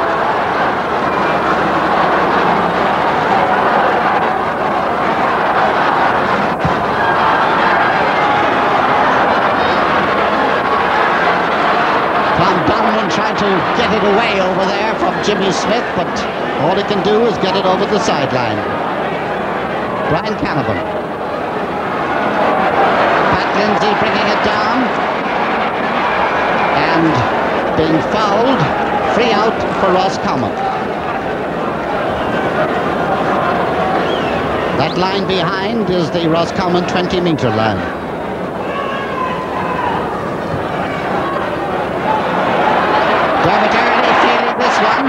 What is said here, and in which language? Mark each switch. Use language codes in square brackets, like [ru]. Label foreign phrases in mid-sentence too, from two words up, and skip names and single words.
[en] Trying to get it away over there from Jimmy Smith, but all he can do is get it over the sideline. Brian Canavan. Pat Lindsay bringing it down. And being fouled. Free out for Roscommon. That line behind is the Roscommon 20-metre line. Dermot Early feeling this one.